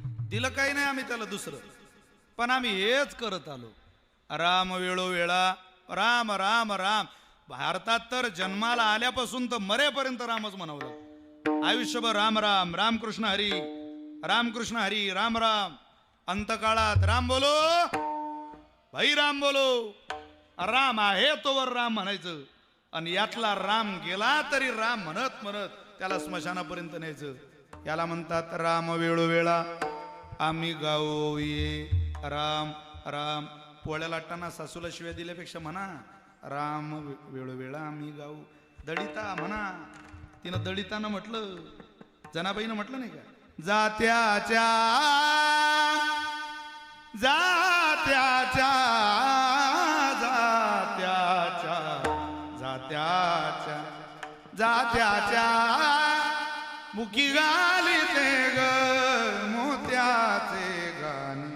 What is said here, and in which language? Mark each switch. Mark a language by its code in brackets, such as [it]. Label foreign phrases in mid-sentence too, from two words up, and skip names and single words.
[mr] दिलं काही नाही आम्ही त्याला दुसरं, पण आम्ही हेच करत आलो. राम वेळोवेळा राम राम राम. भारतात तर जन्माला आल्यापासून तर मरेपर्यंत रामच म्हणावं लागतं. आयुष्यभर राम राम, रामकृष्ण हरी, रामकृष्ण हरी, राम राम. [hi] अंतकाळात राम बोलो भाई, राम बोलो. [mr] राम आहे तोवर राम म्हणायचं, आणि यातला राम गेला तरी राम म्हणत म्हणत त्याला स्मशानापर्यंत न्यायचं. याला म्हणतात राम वेळोवेळा आम्ही गाऊ ये. राम राम. पोळ्या लाटताना सासूला शिव्या दिल्यापेक्षा म्हणा राम वेळोवेळा आम्ही गाऊ. दळिता म्हणा. तिनं दळितानं म्हटलं, जनाबाईनं म्हटलं नाही का, जात्याच्या जात्याच्या जात्याच्या जात्याच्या जात्याच्या मुकी गाली ते ग मोत्याचे गाणे.